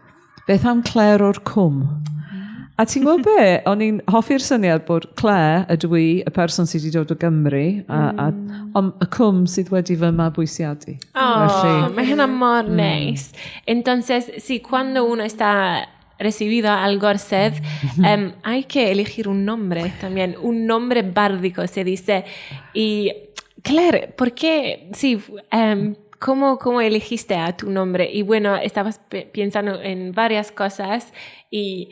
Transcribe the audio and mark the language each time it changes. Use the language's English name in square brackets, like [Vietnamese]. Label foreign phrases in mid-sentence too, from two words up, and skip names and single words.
[Welsh] Beth am Claire o'r Cwm? A ti'n gwybod be? O'n i'n hoffi'r syniad bod Claire, ydw i, y person sydd wedi dod o Gymru, ond y cwm sydd wedi fy mabwysiadu. Mae hynna mor neis. [Spanish] Entonces, sí, cuando uno está recibido al gorsedd, hay que elegir un nombre también, un nombre bárdico, se dice. Y, Claire, ¿por qué? Sí, ¿cómo elegiste a tu nombre? Y bueno, estabas pensando en varias cosas y...